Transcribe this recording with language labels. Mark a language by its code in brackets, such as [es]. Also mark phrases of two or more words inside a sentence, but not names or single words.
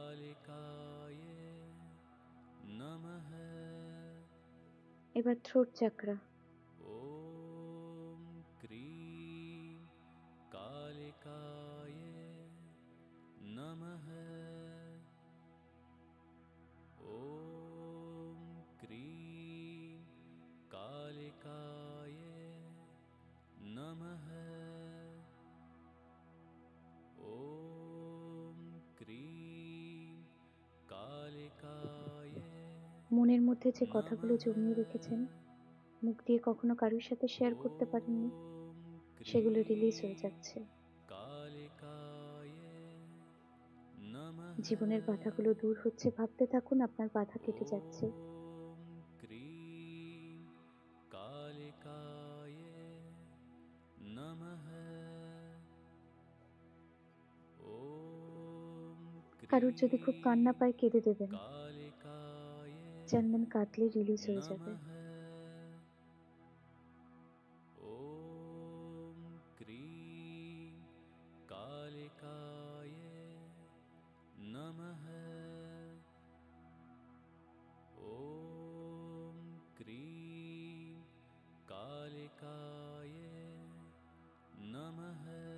[sa] कालिकाय नमः [bn] এবার থ্রোট চাকরা। [sa] ॐ क्रीं कालिकाय नमः ॐ क्रीं कालिकाय नमः ॐ क्रीं कालिकाय [bn] মনের মধ্যে যে কথাগুলো জমিয়ে রেখেছেন, মুখ দিয়ে কখনো কারোর সাথে শেয়ার করতে পারেননি, সেগুলো রিলিজ হয়ে যাচ্ছে। [sa] कालिकाय नमः [bn] জীবনের বাধাগুলো দূর হচ্ছে, ভাবতে থাকুন আপনার বাধা কেটে যাচ্ছে। [sa] ॐ क्रीं कालिकाय नमः ॐ [bn] কারোর যদি খুব কান্না পায় কেঁদে দেবেন, [sa] कालिकाय [bn] জানবেন কাঁদলে রিলিজ হয়ে যাবে। [sa] नमः ॐ क्रीं कालिकाय नमः ॐ क्रीं कालिकाय नमः